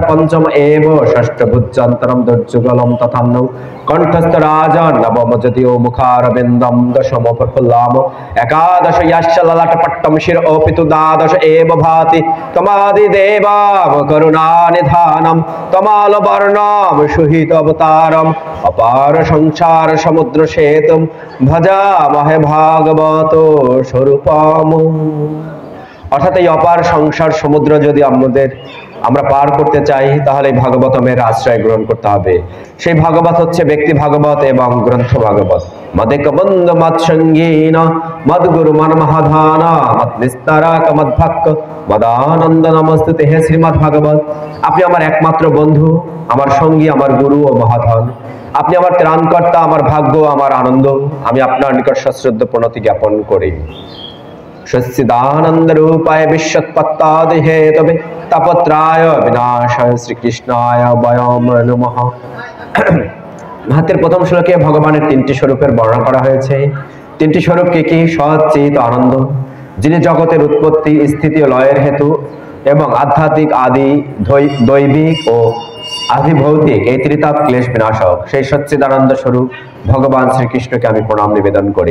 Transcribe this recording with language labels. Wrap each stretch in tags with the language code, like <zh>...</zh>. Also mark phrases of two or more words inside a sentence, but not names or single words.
<sa>पंचम एव षष्ठ भुजान्तरं दुर्जुगलम तथा नौ कंठस्थ राजा नवम जदियो मुखारविंदम दशम प्रफुल्लाम एकादश यश्च ललाटपट्टम शिर ओपितु द्वादश एव भाति तमादि देवाम करुणानिधानम तमाल वर्णम सुहित अवतारम अपार संसार समुद्र सेतुम भजामहे भागवत स्वरूपम।</sa> <bn>অর্থাৎ এই অপার সংসার সমুদ্র যদি আমরা পার করতে চাই তাহলে ভাগবতমের আশ্রয় গ্রহণ করতে হবে। সেই ভাগবত হচ্ছে ব্যক্তি ভাগবত এবং গ্রন্থ ভাগবত।</bn> <sa>मदेकबन्ध मत्सङ्गीन मद्गुरु मन महाधाना मत निस्तारक मद्भक्त मदानन्द नमस्तुते।</sa> <bn>হে শ্রীমদ্ ভাগবত, আপনি আমার একমাত্র বন্ধু, আমার সঙ্গী, আমার গুরু ও মহাধন। আপনি আমার ত্রাণকর্তা, আমার ভাগ্য, আমার আনন্দ। আমি আপনার নিকট সশ্রদ্ধ প্রণতি জ্ঞাপন করি।</bn> <sa>सच्चिदानंद रूपाय विश्वत्पत्तादि हेतवे तापत्राय विनाशाय श्री कृष्णाय वयं नमः।</sa> <bn>হাতের প্রথম শ্লোকে ভগবানের তিনটি স্বরূপের বর্ণনা করা হয়েছে। তিনটি স্বরূপ কি? সৎ, চিত, আনন্দ, যিনি জগতের উৎপত্তি, স্থিতি ও লয়ের হেতু এবং আধ্যাত্মিক, আদি, দৈবিক ও আধিভৌতিক এই ত্রিতাপ ক্লেশ বিনাশক সেই সচ্চিদানন্দ স্বরূপ ভগবান শ্রীকৃষ্ণকে আমি প্রণাম নিবেদন করি।</bn>